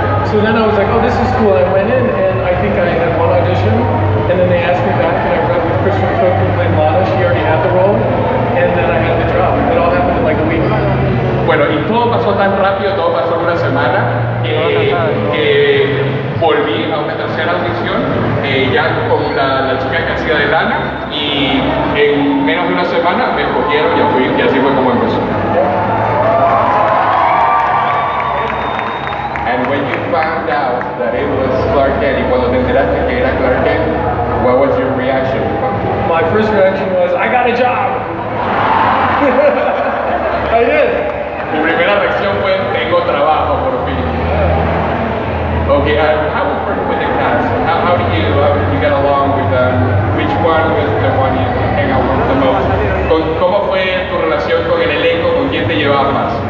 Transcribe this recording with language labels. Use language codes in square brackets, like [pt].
[en] So then I was like, oh, this is cool. I went in and I think I had one audition, and then they asked me back, and I read with Kristen Cook, who played Lana. She already had the role, and then I had the job. It all happened in like a week. [es] Bueno, y todo pasó tan rápido, todo pasó en una semana, que volví a una tercera audición, ya con la chica que hacía de Lana, y en menos de una semana me escogieron y así fue como empezó. [en] And when you found out that it was Clark Kent, [es] y cuando te enteraste que era Clark Kent, [en] what was your reaction? My first reaction was, I got a job! I did! [es] Mi primera reacción fue, tengo trabajo por fin. [en] Okay, how was working with the cast? How did you get along with them? Which one was the one you hang out with the most? [es] ¿Cómo fue tu relación con el elenco? ¿Con quién te llevabas más?